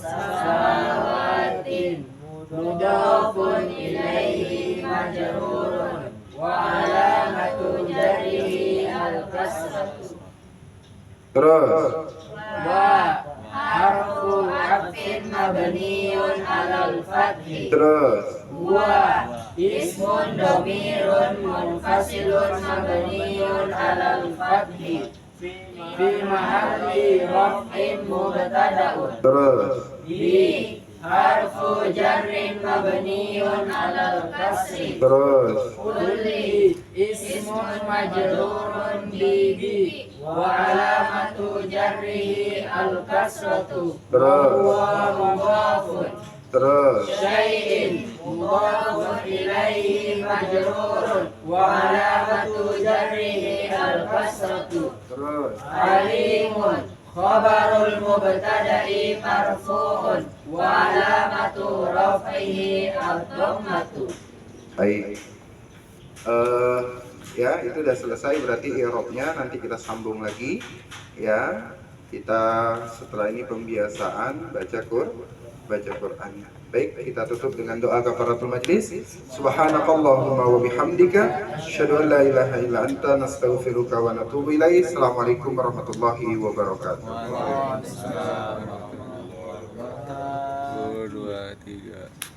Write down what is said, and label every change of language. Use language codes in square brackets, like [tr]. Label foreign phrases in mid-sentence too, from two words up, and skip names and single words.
[ar] مضاف إليه مجرور وعلامة جره الكسرة. [id] Terus [ar] وحرف عطف مبني على الفتح. [id] Terus [ar] واسم ضمير منفصل مبني على الفتح في محل رفع مبتدأ. [id] Terus [ar] بِ حرف جر مبني على الكسر. [id] Terus [ar] كلّ اسم مجرور بـ وعلامة جره الكسرة. [id] Terus. [ar] ومضاف [id] Terus [ar] شيء مضاف إليه مجرور وعلامة جره الكسرة. [id] Terus [ar] عليم خبر المبتدأ مرفوع وعلامة رفعه الضمة. [id] Baik. Ya, itu sudah selesai, berarti i'rabnya nanti kita sambung lagi ya. Kita setelah ini pembiasaan baca Quran. Baik, kita tutup dengan doa [ar] كفارة المجلس. سبحانك اللهم وبحمدك أشهد أن لا إله إلا أنت نستغفرك ونتوب إليك. السلام عليكم ورحمة الله وبركاته. 1, 2, 3